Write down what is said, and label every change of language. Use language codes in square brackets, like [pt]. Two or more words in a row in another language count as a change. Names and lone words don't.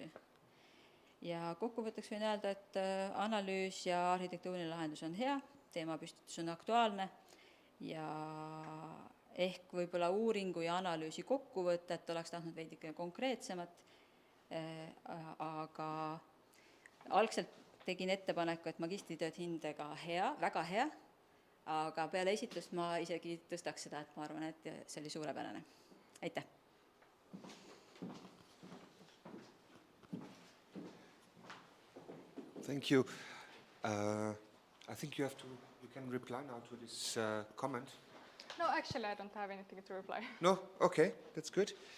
[et] Ja kokkuvõtteks võin öelda, et analüüs ja arhitektuuriline lahendus on hea, teemapüstitus on aktuaalne ja ehk võib-olla uuringu ja analüüsi kokkuvõtet oleks tahtnud veidike konkreetsemat, aga algselt tegin ettepaneku, et magistritööd hindega hea, väga hea, aga peale esitlust ma isegi tõstaks seda, et ma arvan, et see oli suurepärane. Aitäh! [en] Thank you. I think you can reply now to this comment. No, actually, I don't have anything to reply. No? Okay, that's good.